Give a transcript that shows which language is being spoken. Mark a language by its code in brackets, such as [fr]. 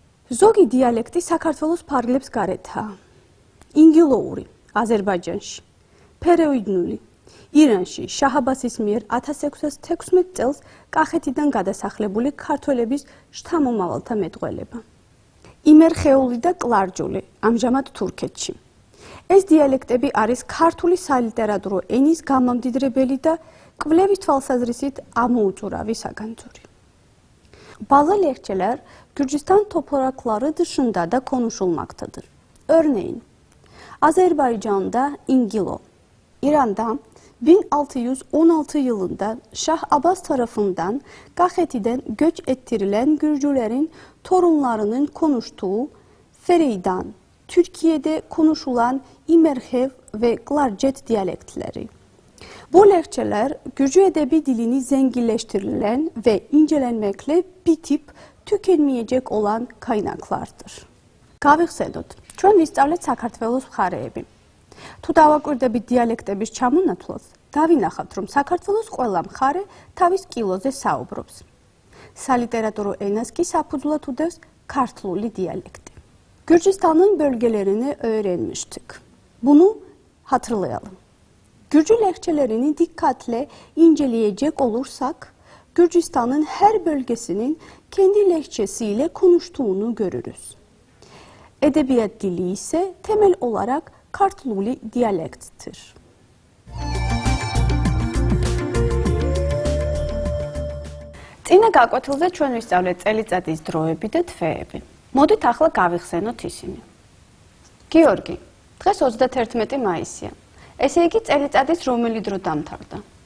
[ka] ზოგი დიალექტი საქართველოს ფარგლებს გარეთაა. ინგილოური, აზერბაიჯანში, ფერეიდნული, ირანში, შაჰ-აბასის მიერ 1616 წელს კახეთიდან გადასახლებული ქართველების შთამომავალთა მეტყველება. იმერხეული და კლარჯული, ამჟამად თურქეთში. ეს დიალექტები არის ქართული სალიტერატურო ენის გამამდიდრებელი და კვლევის თვალსაზრისით ამოუწურავი საგანძური. [tr] Bazı lehçeler Gürcistan toprakları dışında da konuşulmaktadır. Örneğin Azerbaycan'da İngilo, İran'da 1616 yılında Şah Abbas tarafından Kaxeti'den göç ettirilen Gürcülerin torunlarının konuştuğu Fereydan, Türkiye'de konuşulan İmerhev ve Klarjet diyalektleri. Bu lehçeler Gürcü edebi dilini zenginleştirilen ve incelenmekle bitip tükenmeyecek olan kaynaklardır. [ka] Გავიხსენოთ, ჩვენ ვისწავლეთ საქართველოს მხარეები. თუ დავაკვირდებით დიალექტების ჩამონათვალს, დავინახავთ, რომ საქართველოს ყველა მხარე თავის კილოზე საუბრობს. სალიტერატურო ენას კი საფუძვლად უდევს ქართლული დიალექტი. [tr] Gürcistan'ın bölgelerini öğrenmiştik. Bunu hatırlayalım. Gürcü lehçelerini dikkatle inceleyecek olursak, Gürcistan'ın her bölgesinin kendi lehçesiyle konuştuğunu görürüz. Edebiyat dili ise temel olarak Kartluli diyalekttir. [ka] წინა გაკვეთილზე ჩვენ ვისწავლეთ წელიწადის დროები და თვეები. მოდით ახლა გავიხსენოთ ისინი. გიორგი, დღეს 31 მაისია. ესე იგი წელიწადის რომელი დრო დამთავრდა?